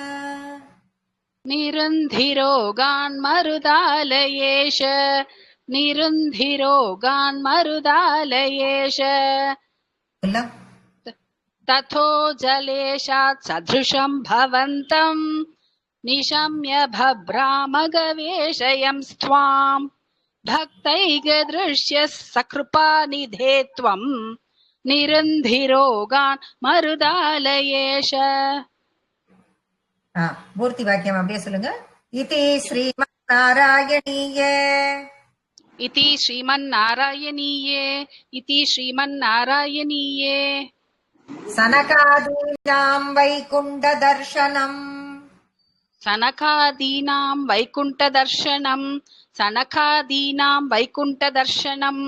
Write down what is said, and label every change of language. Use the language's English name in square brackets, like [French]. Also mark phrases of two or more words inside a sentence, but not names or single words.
[Sanskrit] निरुन्धिरोगान्मरुदालयेश निरुन्धिरोगान्मरुदालयेश तथो जलेशात् सदृशं भवन्तं निशम्य भभ्रामगवेशयं स्वाम् भक्तैकदृश्यः सकृपानिधे त्वम् निरुन्धिरोगान् मरुदालयेश. [Tamil] பூர்த்தி வாக்கியம் அப்படியே சொல்லுங்க. [Sanskrit] इति श्रीमन्नारायणीये इति श्रीमन्नारायणीये इति श्रीमन्नारायणीये सनकादीनां वैकुण्ठदर्शनम् सनकादीनां वैकुण्ठदर्शनम् सनकादीनां वैकुण्ठदर्शनम्